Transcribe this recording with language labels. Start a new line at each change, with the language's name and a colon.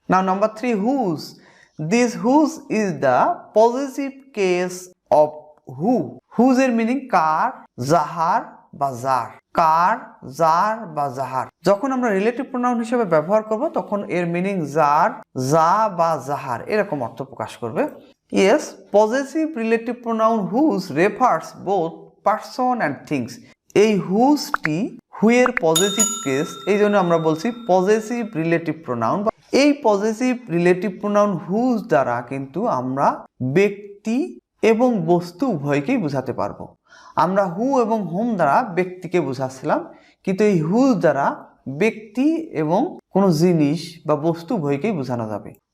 English: Now number 3, whose. This whose is the positive case of who.
Bangla: Whose এর meaning কার, যাহার বা যার। কার, যার বা যাহার। যখন আমরা রিলেটিভ প্রোনাউন হিসেবে ব্যবহার করব তখন এর মিনিং যার, যা বা যাহার এরকম অর্থ প্রকাশ করবে।
English: Yes, possessive relative pronoun whose refers both person and things.
Bangla: এই whoseটি হুয়ের পজিটিভ কেস, এই জন্য আমরা বলছি পজিটিভ রিলেটিভ প্রোনাউন। এই পজিটিভ রিলেটিভ প্রোনাউন হুজ দ্বারা কিন্তু আমরা ব্যক্তি এবং বস্তু উভয়কেই বোঝাতে পারবো। আমরা হু এবং হোম দ্বারা ব্যক্তিকে বোঝাচ্ছিলাম, কিন্তু এই হুজ দ্বারা ব্যক্তি এবং কোনো জিনিস বা বস্তু উভয়কেই বোঝানো যাবে।